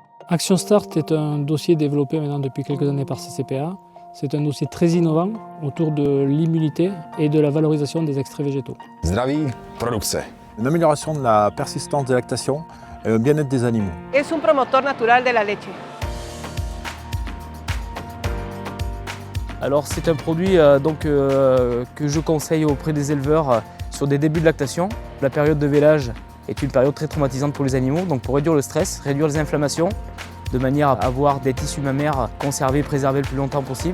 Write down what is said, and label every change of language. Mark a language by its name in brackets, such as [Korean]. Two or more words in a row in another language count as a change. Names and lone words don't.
[French] Action Start est un dossier développé maintenant depuis quelques années par CCPA. C'est un dossier très innovant autour de l'immunité et de la valorisation des extraits végétaux. [Czech] Zdraví produkce. [French] Une amélioration de la persistance des lactations et le bien-être des animaux. [Spanish] Es un promotor natural de la leche. [French] Alors c'est un produit que je conseille auprès des éleveurs sur des débuts de lactation. La période de vélage est une période très traumatisante pour les animaux, donc pour réduire le stress, réduire les inflammations, de manière à avoir des tissus mammaires conservés, préservés le plus longtemps possible.